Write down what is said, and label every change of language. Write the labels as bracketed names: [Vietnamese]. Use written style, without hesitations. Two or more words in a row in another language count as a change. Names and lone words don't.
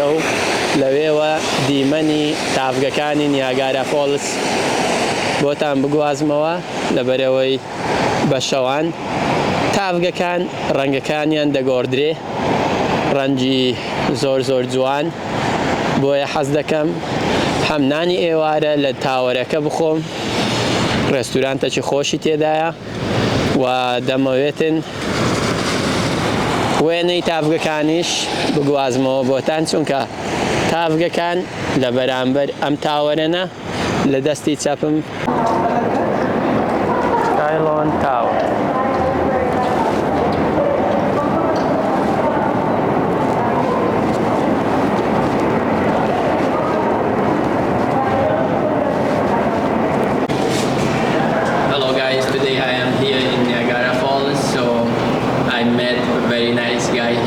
[Central Kurdish] و لەوێوە دیمەنی تافگەکانی نیاگارا فۆڵس بۆتان بگوازمەوە لەبەرەوەی بە شەوان تافگەکان ڕەنگەکانیان دەگۆڕدرێ ڕەنگی زۆر زۆر جوان بۆیە حەز دەکەم هەم نانی ئێوارە لە تاوەرەکە بخۆم ڕێستورانتێکی خۆشی تێدایە و دەمەوێتن وێنەی تافگەکانیش بگوازمەوە بۆتان چونکە تافگەکان لە بەرامبەر ئەم تاوەرەنە لە دەستی چەپم LON TOWER. [English] Hello guys, today I am here in Niagara Falls, so I met a very nice guy here.